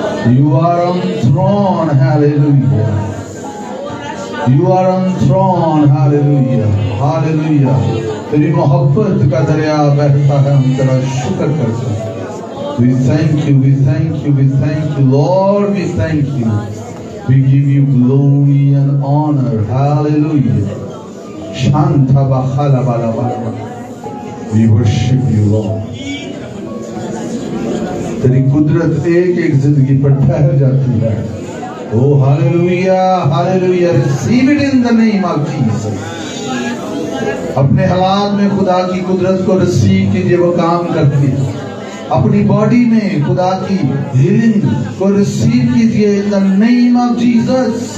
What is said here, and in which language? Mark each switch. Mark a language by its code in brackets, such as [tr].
[en] You are on throne, hallelujah. You are on throne, hallelujah, hallelujah. [hi] तेरी मोहब्बत का दरिया बहता है, हम तेरा शुक्र करते हैं। [en] We thank you, we thank you, we thank you, Lord, we thank you. We give you glory and honor, hallelujah. Shanta bakhala bala bala. We worship you, Lord. [hi] तेरी कुदरत एक एक जिंदगी पर ठहर जाती है। [en] Oh hallelujah, hallelujah. Receive it in the name of Jesus. [hi] अपने हालात में खुदा की कुदरत को रिसीव कीजिए, वो काम करती है। अपनी बॉडी में खुदा की हीलिंग को रिसीव कीजिए [en] in the name of Jesus.